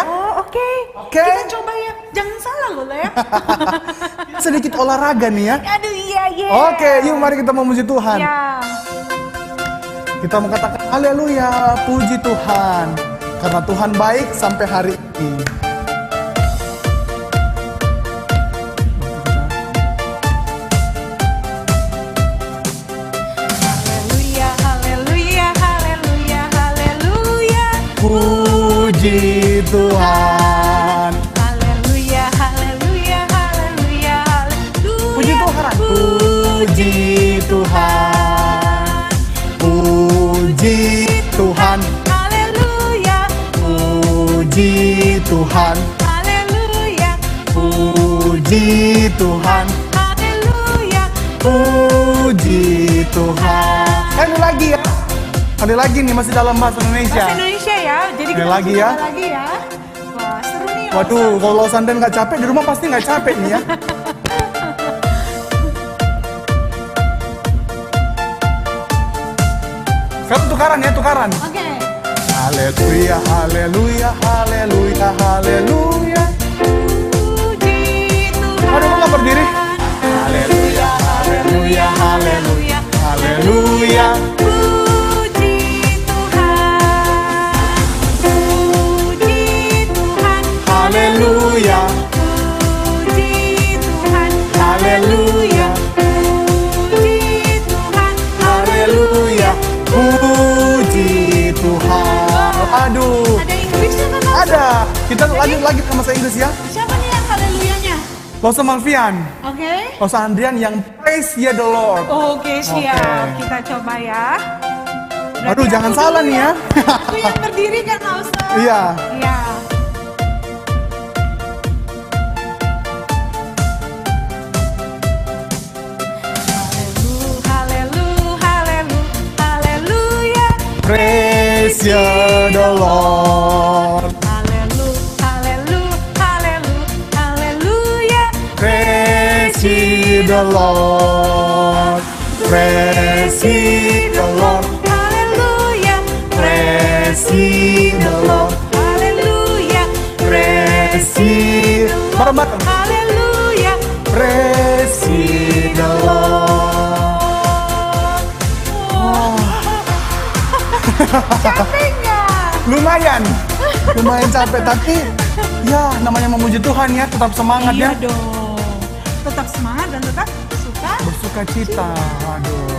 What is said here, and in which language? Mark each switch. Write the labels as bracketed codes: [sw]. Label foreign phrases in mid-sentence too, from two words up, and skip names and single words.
[id] Oh, oke. Oke. Kita coba ya. Jangan salah loh ya. Sedikit olahraga nih ya. Aduh, iya, iya. Oke, yuk mari kita memuji Tuhan. Ya. Kita mau katakan haleluya, puji Tuhan. Karena Tuhan baik sampai hari ini. Haleluya, haleluya, haleluya, haleluya. Puji Tuhan. Haleluya, haleluya, haleluya, haleluya. Puji Tuhan. Puji Tuhan. Puji Tuhan. Haleluya, Puji Tuhan. haleluya, Puji Tuhan. haleluya. Puji Tuhan. Sekali lagi ya. Sekali lagi nih masih dalam bahasa Indonesia. Bahasa Indonesia ya. Jadi Sekali kita lagi langsung ya. coba lagi ya. Wah, seru nih. Waduh, kalau Sandan nggak capek di rumah pasti nggak capek nih ya. Sekarang tukaran ya, tukaran. Oke. Haleluya, haleluya, haleluya, haleluya. Puji Tuhan. Aduh, kok nggak berdiri? Haleluya, haleluya, haleluya, haleluya. Puji Tuhan. Puji Tuhan. Haleluya, Puji Tuhan. haleluya, Puji Tuhan. haleluya. Puji Tuhan. Aduh, Ada Inggrisnya kan? Mas? ada. Kita lanjut lagi ke bahasa Inggris ya. Siapa nih yang haleluyanya? Los Malvian, Oke. Los Andrian yang [en] praise ye the Lord. [id] Oke, siap. Oke. Kita coba ya. Aduh, Berarti jangan aku salah dulu nih ya. Aku yang berdiri kan, Ausa? Iya. Iya. Haleluya. [en] Praise ye the Lord. [id] Haleluya. [en] Praise ye the Lord. Praise ye the Lord. [id] Haleluya. [en] Praise ye the Lord. [id] Haleluya. [en] Praise ye. [id] Bareng-bareng. Haleluya. [en] Praise ye the Lord. [id] Capek nggak? Lumayan capek tapi ya namanya memuji Tuhan ya, tetap semangat Iya ya. dong. Tetap semangat dan tetap suka. Bersuka cita. Aduh.